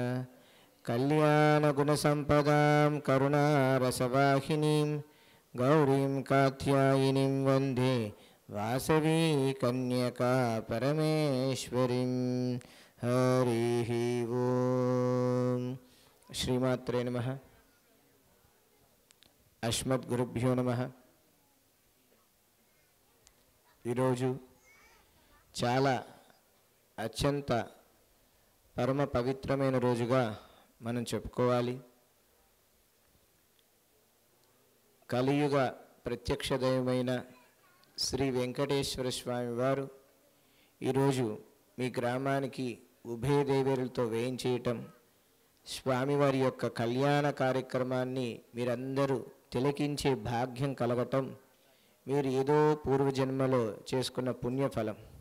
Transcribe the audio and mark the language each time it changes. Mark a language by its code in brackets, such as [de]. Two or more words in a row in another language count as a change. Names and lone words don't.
[sa] कल्याणगुणसम्पदां करुणारसवाहिनीं गौरीं कात्यायिनीं वन्दे वासवी कन्यका परमेश्वरीं हरिः ओम् श्रीमात्रे नमः अस्मद्गुरुभ्यो नमः [te] ఈరోజు చాలా అత్యంత పరమ పవిత్రమైన రోజుగా మనం చెప్పుకోవాలి. కలియుగ ప్రత్యక్ష దైవమైన శ్రీ వెంకటేశ్వర స్వామి వారు ఈరోజు మీ గ్రామానికి ఉభయ దేవేరులతో వేయించేయటం, స్వామివారి యొక్క కళ్యాణ కార్యక్రమాన్ని మీరందరూ తిలకించే భాగ్యం కలగటం మీరు ఏదో పూర్వజన్మలో చేసుకున్న పుణ్యఫలం.